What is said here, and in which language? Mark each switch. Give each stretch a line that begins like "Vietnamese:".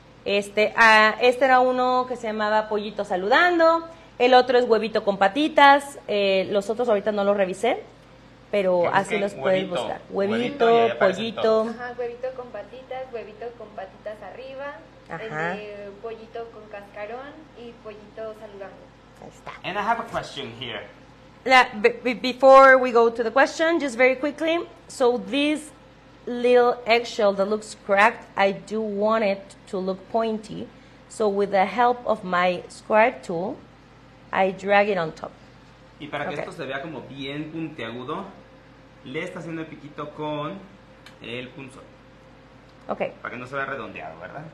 Spanish: Este era uno que se llamaba pollito saludando, el otro es huevito con patitas, los otros ahorita no los revisé, pero así los puedes buscar. Huevito, pollito. Ajá, huevito con patitas arriba, Ajá. el de pollito con cascarón y pollito saludando. Ahí está.
English: And I have a question here. Before we go to the question, just very quickly, so this little eggshell that looks cracked, I do want it to look pointy. So with the help of my square tool, I drag it on top.
Spanish: Y para que Ok. esto se vea como bien puntiagudo, le está haciendo el piquito con el punzón.
English: Okay,
Spanish: Para que no se vea redondeado, ¿verdad?